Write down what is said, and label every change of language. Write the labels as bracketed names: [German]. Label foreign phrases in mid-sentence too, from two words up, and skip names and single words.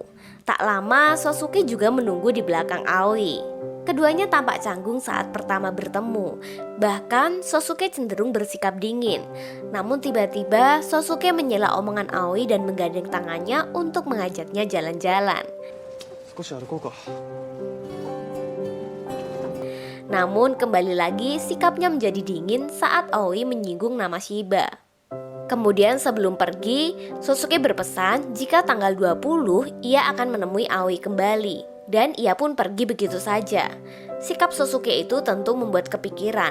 [Indonesian] Tak lama, Sosuke juga menunggu di belakang Aoi. Keduanya tampak canggung saat pertama bertemu. Bahkan Sosuke cenderung bersikap dingin. Namun tiba-tiba Sosuke menyela omongan Aoi dan menggandeng tangannya untuk mengajaknya jalan-jalan. [Japanese] 少し歩こうか。 [Indonesian] Namun kembali lagi sikapnya menjadi dingin saat Aoi menyinggung nama Shiba. Kemudian sebelum pergi, Sosuke berpesan jika tanggal 20 ia akan menemui Aoi kembali. Dan ia pun pergi begitu saja. Sikap Sosuke itu tentu membuat kepikiran.